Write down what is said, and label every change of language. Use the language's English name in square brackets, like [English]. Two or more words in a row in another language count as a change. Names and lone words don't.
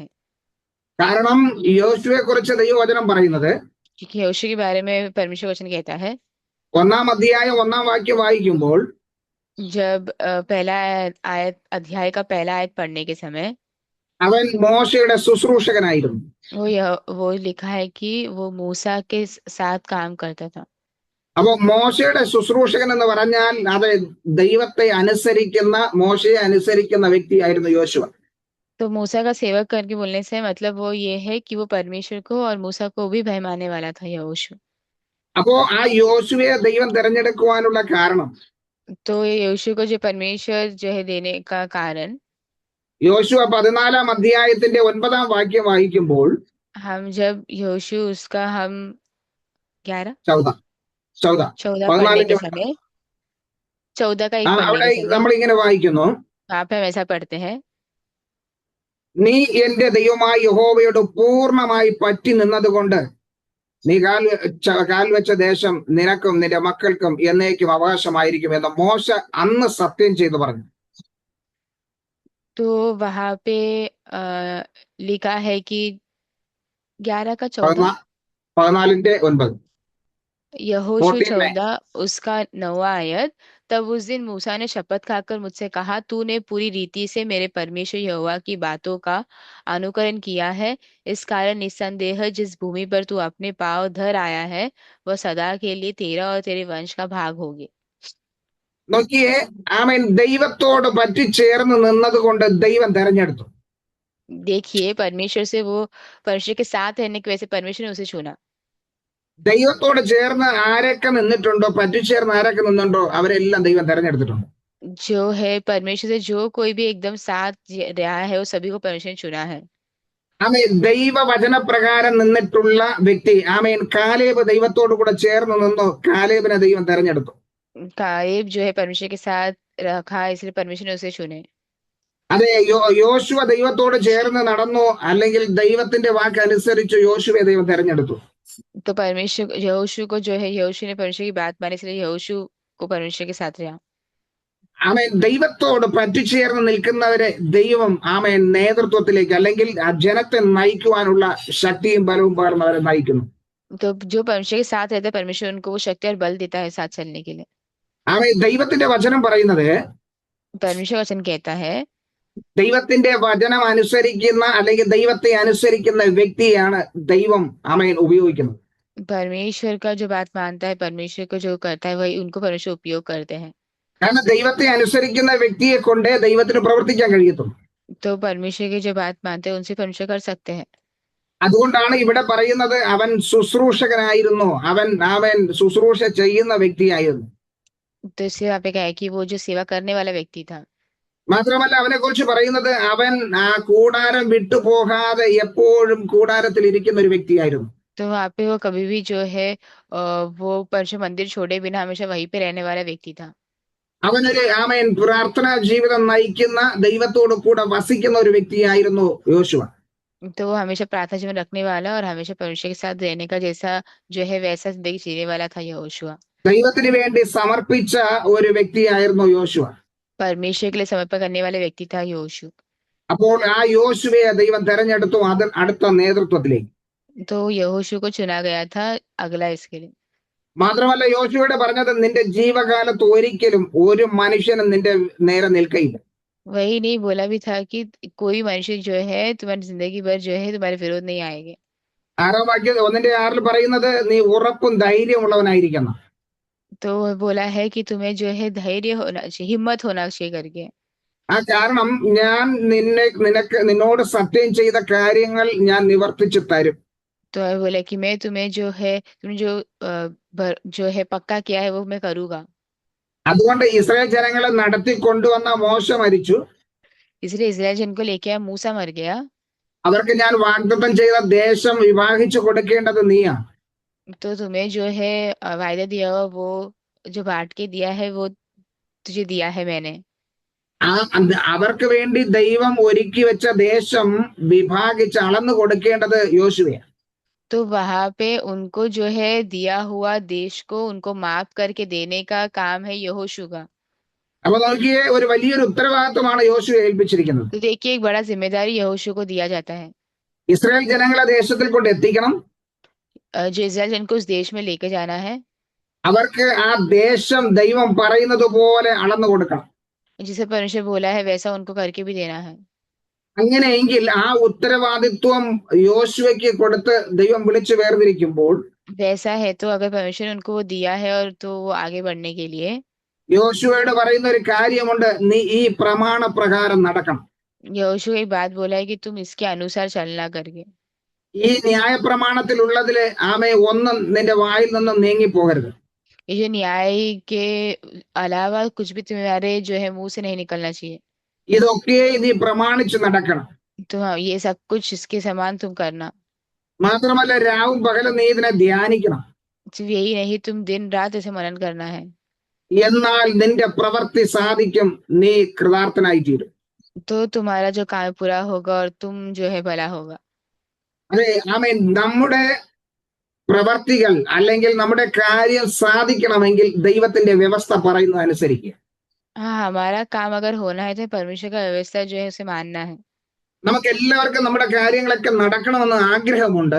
[Malayalam] കാരണം യോശുവയെ കുറിച്ച് ദൈവവചനം പറയുന്നത്, [Hindi] क्योंकि योशू के बारे में परमेश्वर वचन कहता है, [Malayalam] 1-ാം അധ്യായം 1-ാം വാക്യം വായിക്കുമ്പോൾ [Hindi] जब पहला आयत अध्याय का पहला आयत पढ़ने के समय [Malayalam] അവൻ മോശയുടെ ശുശ്രൂഷകനായിരുന്നു. [Hindi] वो लिखा है कि वो मूसा के साथ काम करता था। [Malayalam] അപ്പൊ മോശയുടെ ശുശ്രൂഷകൻ എന്ന് പറഞ്ഞാൽ അത് ദൈവത്തെ അനുസരിക്കുന്ന, മോശയെ അനുസരിക്കുന്ന വ്യക്തിയായിരുന്നു യോശുവ. [Hindi] तो मूसा का सेवक करके बोलने से मतलब वो ये है कि वो परमेश्वर को और मूसा को भी भय मानने वाला था योशू। [Malayalam] അപ്പോ ആ യോശുവയെ ദൈവം തെരഞ്ഞെടുക്കുവാനുള്ള കാരണം, [Hindi] तो ये योशू को जो परमेश्वर जो है देने का कारण [Malayalam] യോശുവ 14-ാം അധ്യായത്തിന്റെ 9-ാം വാക്യം വായിക്കുമ്പോൾ [Hindi] हम जब योशू उसका हम 11 14 पढ़ने के [Malayalam] 14-ന്റെ [Hindi] समय 14 का एक पढ़ने [Malayalam] അവിടെ [Hindi] के समय [Malayalam] നമ്മൾ ഇങ്ങനെ വായിക്കുന്നു, [Hindi] वहां पे हम ऐसा पढ़ते हैं, [Malayalam] നീ എന്റെ ദൈവമായ യഹോവയോട് പൂർണ്ണമായി പറ്റി നിന്നതുകൊണ്ട് നീ കാൽ വെച്ച ദേശം നിനക്കും നിന്റെ മക്കൾക്കും എന്നേക്കും അവകാശമായിരിക്കും എന്ന് മോശ അന്ന് സത്യം ചെയ്തു പറഞ്ഞു. [Hindi] तो वहां पे लिखा है कि 11 का 14। 14:9 यहोशू 14 में 14 उसका 9वां आयत। तब उस दिन मूसा ने शपथ खाकर मुझसे कहा, तूने पूरी रीति से मेरे परमेश्वर यहोवा की बातों का अनुकरण किया है। इस कारण निस्संदेह जिस भूमि पर तू अपने पांव धर आया है वह सदा के लिए तेरा और तेरे वंश का भाग होगी। [Malayalam] നോക്കിയേ, ആമേൻ. ദൈവത്തോട് പറ്റിച്ചേർന്ന് നിന്നത് കൊണ്ട് ദൈവം തെരഞ്ഞെടുത്തു. [Hindi] देखिए, परमेश्वर से वो परमेश्वर के साथ रहने की वजह से परमेश्वर ने उसे चुना। [Malayalam] ദൈവത്തോട് ചേർന്ന് ആരൊക്കെ നിന്നിട്ടുണ്ടോ, പറ്റിച്ചേർന്ന് ആരൊക്കെ നിന്നുണ്ടോ, അവരെല്ലാം ദൈവം തെരഞ്ഞെടുത്തിട്ടുണ്ട്. [Hindi] जो है परमेश्वर से जो कोई भी एकदम साथ रहा है वो सभी को परमेश्वर ने चुना है। [Malayalam] ആമേൻ. ദൈവവചനപ്രകാരം നിന്നിട്ടുള്ള വ്യക്തി, ആമേൻ, കാലേബ് ദൈവത്തോട് കൂടെ ചേർന്ന് നിന്നു. കാലേബിനെ ദൈവം തെരഞ്ഞെടുത്തു. [Hindi] कालेब जो है परमेश्वर के साथ रखा है इसलिए परमेश्वर ने उसे चुने। [Malayalam] അതെ, യോശുവ ദൈവത്തോട് ചേർന്ന് നടന്നു, അല്ലെങ്കിൽ ദൈവത്തിന്റെ വാക്ക് അനുസരിച്ച് യോശുവയെ ദൈവം തെരഞ്ഞെടുത്തു. [Hindi] तो परमेश्वर यहोशू को जो है यहोशू ने परमेश्वर की बात मानी इसलिए यहोशू को परमेश्वर के साथ रहा। [Malayalam] ആമേൻ. ദൈവത്തോട് പറ്റിച്ചേർന്ന് നിൽക്കുന്നവരെ ദൈവം, ആമേൻ, നേതൃത്വത്തിലേക്ക് അല്ലെങ്കിൽ ആ ജനത്തെ നയിക്കുവാനുള്ള ശക്തിയും ബലവും പകർന്നവരെ നയിക്കുന്നു. [Hindi] तो जो परमेश्वर के साथ रहता है परमेश्वर उनको वो शक्ति और बल देता है साथ चलने के लिए। [Malayalam] ആമേൻ. ദൈവത്തിന്റെ വചനം പറയുന്നത്, [Hindi] परमेश्वर वचन कहता है [Malayalam] ദൈവത്തിന്റെ വചനം അനുസരിക്കുന്ന അല്ലെങ്കിൽ ദൈവത്തെ അനുസരിക്കുന്ന വ്യക്തിയാണ് ദൈവം, ആമേൻ, ഉപയോഗിക്കുന്നത്. [Hindi] परमेश्वर का जो बात मानता है परमेश्वर को जो करता है वही उनको परमेश्वर उपयोग करते हैं। [Malayalam] കാരണം ദൈവത്തെ അനുസരിക്കുന്ന വ്യക്തിയെ കൊണ്ട് ദൈവത്തിന് പ്രവർത്തിക്കാൻ കഴിയത്തുള്ളൂ. [Hindi] तो परमेश्वर की जो बात मानते हैं उनसे परमेश्वर कर सकते हैं। [Malayalam] അതുകൊണ്ടാണ് ഇവിടെ പറയുന്നത് അവൻ ശുശ്രൂഷകനായിരുന്നു, അവൻ ശുശ്രൂഷ ചെയ്യുന്ന വ്യക്തിയായിരുന്നു. [Hindi] तो इसलिए वहाँ पे क्या है कि वो जो सेवा करने वाला व्यक्ति था। [Malayalam] മാത്രമല്ല അവനെ കുറിച്ച് പറയുന്നത് അവൻ ആ കൂടാരം വിട്ടുപോകാതെ എപ്പോഴും കൂടാരത്തിൽ ഇരിക്കുന്ന ഒരു വ്യക്തിയായിരുന്നു. [Hindi] तो वहाँ पे वो कभी भी जो है वो परमेश्वर मंदिर छोड़े बिना हमेशा वहीं पे रहने वाला व्यक्ति था। [Malayalam] അവനൊരു, ആമേൻ, പ്രാർത്ഥനാ ജീവിതം നയിക്കുന്ന, ദൈവത്തോട് കൂടെ വസിക്കുന്ന ഒരു വ്യക്തിയായിരുന്നു യോശുവ. [Hindi] तो वो हमेशा प्रार्थना जीवन रखने वाला और हमेशा परमेश्वर के साथ रहने का जैसा जो है वैसा जिंदगी जीने वाला था यहोशू। [Malayalam] ദൈവത്തിന് വേണ്ടി സമർപ്പിച്ച ഒരു വ്യക്തിയായിരുന്നു യോശുവ. [Hindi] परमेश्वर के लिए समर्पण करने वाले व्यक्ति था यहोशू। [Malayalam] അപ്പോൾ ആ യോശുവയെ ദൈവം തെരഞ്ഞെടുത്തു അടുത്ത നേതൃത്വത്തിലേക്ക്. [Hindi] तो यहोशू को चुना गया था अगला इसके लिए। [Malayalam] മാത്രമല്ല യോശുവയോട് പറഞ്ഞത്, നിന്റെ ജീവകാലത്ത് ഒരിക്കലും ഒരു മനുഷ്യനും നിന്റെ നേരെ നിൽക്കയില്ല. [Hindi] वही नहीं बोला भी था कि कोई मनुष्य जो है तुम्हारी जिंदगी भर जो है तुम्हारे विरोध नहीं आएंगे। [Malayalam] 1:6 പറയുന്നത്, നീ ഉറപ്പും ധൈര്യമുള്ളവനായിരിക്കണം. [Hindi] तो बोला है कि तुम्हें जो है धैर्य होना चाहिए, हिम्मत होना चाहिए करके। [Malayalam] ആ കാരണം ഞാൻ നിന്നോട് സത്യം ചെയ്ത കാര്യങ്ങൾ ഞാൻ നിവർത്തിച്ചു തരും. [Hindi] तो बोला कि मैं तुम्हें जो है तुमने जो है पक्का किया है वो मैं करूंगा। [Malayalam] അതുകൊണ്ട് ഇസ്രായേൽ ജനങ്ങളെ നടത്തി കൊണ്ടുവന്ന മോശ മരിച്ചു. [Hindi] इसलिए इस्राएल जन को लेके आया मूसा मर गया। [Malayalam] അവർക്ക് ഞാൻ വാഗ്ദത്തം ചെയ്ത ദേശം വിഭാഗിച്ചു കൊടുക്കേണ്ടത് നീയാ. [Hindi] तो तुम्हें जो है वायदा दिया हुआ वो जो बांट के दिया है वो तुझे दिया है मैंने। [Malayalam] അവർക്ക് വേണ്ടി ദൈവം ഒരുക്കി വെച്ച ദേശം വിഭാഗിച്ച് അളന്നു കൊടുക്കേണ്ടത് യോശുവയാ. [Hindi] तो वहां पे उनको जो है दिया हुआ देश को उनको माप करके देने का काम है यहोशू का। [Malayalam] അപ്പൊ നോക്കിയേ, ഒരു വലിയൊരു ഉത്തരവാദിത്വമാണ് യോശുവയെ ഏൽപ്പിച്ചിരിക്കുന്നത്. [Hindi] तो देखिए एक बड़ा जिम्मेदारी यहोशू को दिया जाता है। [Malayalam] ഇസ്രായേൽ ജനങ്ങളെ ദേശത്തിൽ കൊണ്ട് എത്തിക്കണം. [Hindi] जो इस्राएल जन को उस देश में लेके जाना है। [Malayalam] അവർക്ക് ആ ദേശം ദൈവം പറയുന്നത് പോലെ അളന്നു കൊടുക്കണം. [Hindi] जिसे परमेश्वर बोला है वैसा उनको करके भी देना है। [Malayalam] അങ്ങനെയെങ്കിൽ ആ ഉത്തരവാദിത്വം യോശുവയ്ക്ക് കൊടുത്ത് ദൈവം വിളിച്ചു വേർതിരിക്കുമ്പോൾ, [Hindi] वैसा है तो अगर परमेश्वर ने उनको वो दिया है और तो वो आगे बढ़ने के लिए [Malayalam] യോശുവയോട് പറയുന്ന ഒരു കാര്യമുണ്ട്, നീ ഈ പ്രമാണ പ്രകാരം നടക്കണം. [Hindi] यहोशू एक बात बोला है कि तुम इसके अनुसार चलना करके। [Malayalam] ഈ ന്യായ പ്രമാണത്തിലുള്ളതില് ആമേ ഒന്നും നിന്റെ വായിൽ നിന്നും നീങ്ങിപ്പോകരുത്. [Hindi] ये जो न्याय के अलावा कुछ भी तुम्हारे जो है मुंह से नहीं निकलना चाहिए। [Malayalam] ഇതൊക്കെ നീ പ്രമാണിച്ച് നടക്കണം. [Hindi] तो हाँ ये सब कुछ इसके समान तुम करना। [Malayalam] മാത്രമല്ല രാവും പകലും നീ ഇതിനെ ധ്യാനിക്കണം. [Hindi] सिर्फ यही नहीं तुम दिन रात इसे मनन करना है। [Malayalam] എന്നാൽ നിന്റെ പ്രവൃത്തി സാധിക്കും, നീ കൃതാർത്ഥനായി തീരും. [Hindi] तो तुम्हारा जो काम पूरा होगा और तुम जो है भला होगा। [Malayalam] അതെ ആമേൻ. നമ്മുടെ പ്രവർത്തികൾ അല്ലെങ്കിൽ നമ്മുടെ കാര്യം സാധിക്കണമെങ്കിൽ ദൈവത്തിന്റെ വ്യവസ്ഥ പറയുന്നത് അനുസരിക്കുക. [Hindi] हाँ, हमारा काम अगर होना है तो परमेश्वर का व्यवस्था जो है उसे मानना है। [Malayalam] നമുക്ക് എല്ലാവർക്കും നമ്മുടെ കാര്യങ്ങളൊക്കെ നടക്കണമെന്ന് ആഗ്രഹമുണ്ട്.